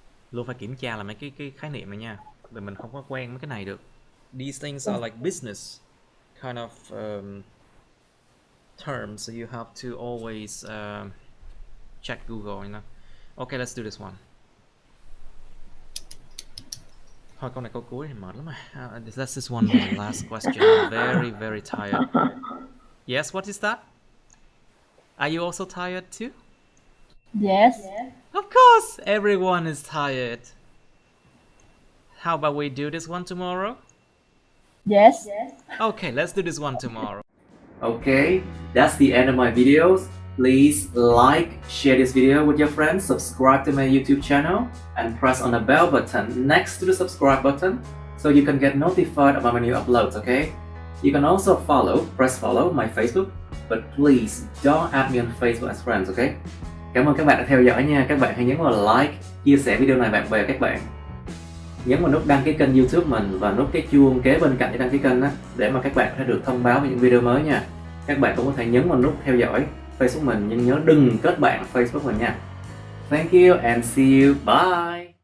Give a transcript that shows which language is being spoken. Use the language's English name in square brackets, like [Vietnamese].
[Vietnamese] Luôn phải kiểm tra là mấy cái khái niệm này nha, vì mình không có quen mấy cái này được. [English] These things are like business kind of terms, so you have to always check Google, you know. Okay, let's do this one. [Vietnamese] Thôi câu này câu cuối thì mệt lắm mà. [English] That's this one, my last question. I'm very, very tired. Yes, what is that? Are you also tired too? Yes. Of course, everyone is tired. How about we do this one tomorrow? Yes. Okay, let's do this one tomorrow. Okay, that's the end of my videos. Please like, share this video with your friends, subscribe to my YouTube channel, and press on the bell button next to the subscribe button so you can get notified about my new uploads, okay? You can also press follow my Facebook, but please don't add me on Facebook as friends, okay? [Vietnamese] Cảm ơn các bạn đã theo dõi nha. Các bạn hãy nhấn vào like, chia sẻ video này bạn bè các bạn. Nhấn vào nút đăng ký kênh YouTube mình và nút cái chuông kế bên cạnh để đăng ký kênh đó, để mà các bạn có thể được thông báo về những video mới nha. Các bạn cũng có thể nhấn vào nút theo dõi Facebook mình, nhưng nhớ đừng kết bạn Facebook mình nha. [English] Thank you and see you. Bye.